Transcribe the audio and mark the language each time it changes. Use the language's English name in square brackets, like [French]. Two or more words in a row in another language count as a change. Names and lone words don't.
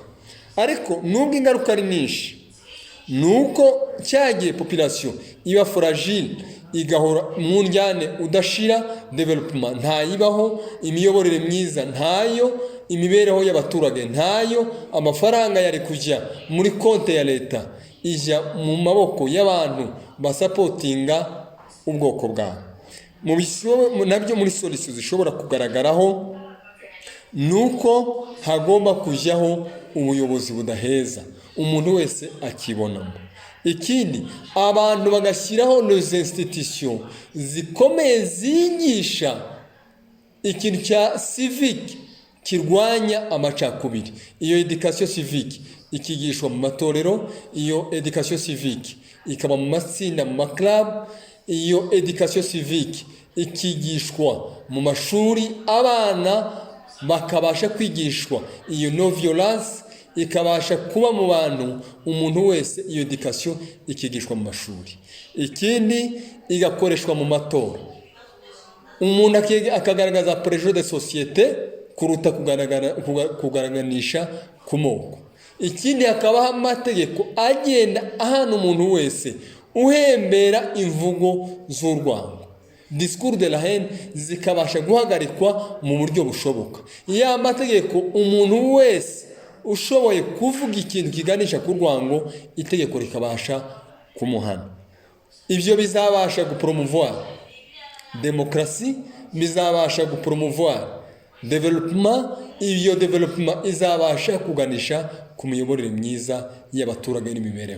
[Kinyarwanda] Ariko nubwo ingaruka ari nyinshi, nuko cyagiye population iba fragile, igahora mu njyane udashira, development ntayibaho, imiyoborere myiza ntayo, imibereho y'abaturage ntayo, amafaranga yari kujya muri konte ya leta ijya mu maboko y'abantu basapotinga ubwoko bwabo. Nabyo muri solution zishobora kugaragaraho nuko hagomba kujyaho ubuyobozi budaheza, umuntu wese akibonamo. Ikindi, abantu bagashyiraho [French] les institutions [Kinyarwanda] zikomeye zigisha ikintu cya civique, kirwanya amacakubiri. Iyo [French] education civique [Kinyarwanda] ikigishwa mu matorero, iyo [French] education civique [Kinyarwanda] ikaba mu matsinda, mu maklub, iyo [French] education civique [Kinyarwanda] ikigishwa mu mashuri, abana bakabasha kwigishwa iyo [English] no violence, [Kinyarwanda] ikabasha kuba mu bantu, umuntu wese iyo education ikigishwa mu mashuri. Ikindi igakoreshwa mu matora, umuntu akagaragaza [French] projet de société [Kinyarwanda] kuruta kugaraganisha ku moko. Ikindi hakabaho amategeko agenda ahana umuntu wese uhembera imvugo z'urwango, [French] discours de la haine, [Kinyarwanda] zikabasha guhagarikwa mu buryo bushoboka. Iyo amategeko umuntu wese ushoboye kuvuga ikintu kiganisha ku rwango, itegeko rikabasha kumuhana. Ibyo bizabasha gupromouvoir demokrasi, bizabasha gupromouvoir development, iyo development izabasha kuganisha ku miyoborere myiza y'abaturage n'imibereho.